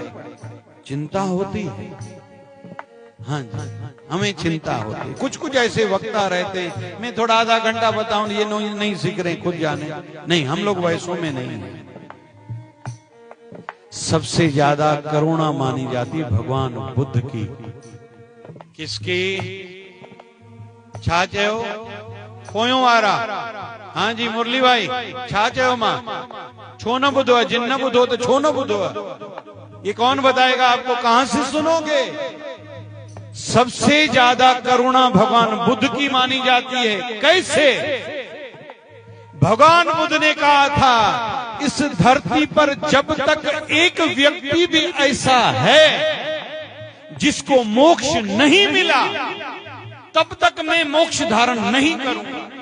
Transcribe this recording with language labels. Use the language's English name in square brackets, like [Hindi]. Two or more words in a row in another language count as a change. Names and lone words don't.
[Hindi] चिंता होती है, हाँ जी, हमें चिंता होती है। कुछ कुछ ऐसे वक्ता रहते हैं, मैं थोड़ा आधा घंटा बताऊं, ये नहीं सीख रहे, खुद जाने। नहीं, हम लोग वैसों में नहीं है। सबसे ज्यादा करुणा मानी जाती भगवान बुद्ध की। किसकी? [Sindhi] छा चयो पोयों वारा, [Hindi] हाँ जी मुरली भाई, [Sindhi] छा चयो मां, छो न बुधो, जिन न बुधो तो छो न बुधो। [Hindi] ये कौन बताएगा आपको, कहां से सुनोगे? सबसे ज्यादा करुणा भगवान बुद्ध की मानी जाती है। कैसे? भगवान बुद्ध ने कहा था, इस धरती पर जब तक एक व्यक्ति भी ऐसा है जिसको मोक्ष नहीं मिला, तब तक मैं मोक्ष धारण नहीं करूंगा।